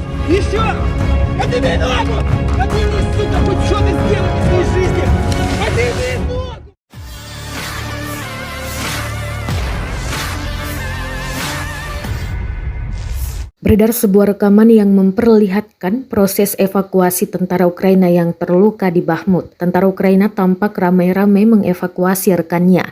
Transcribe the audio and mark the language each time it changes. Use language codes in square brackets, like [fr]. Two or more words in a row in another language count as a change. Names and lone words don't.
[ru] Еще! Подними ногу! Подними, сука, хоть что-то сделай в своей жизни! Подними ногу! [id] Beredar sebuah rekaman yang memperlihatkan proses evakuasi tentara Ukraina yang terluka di Bakhmut. Tentara Ukraina tampak ramai-ramai mengevakuasi rekannya.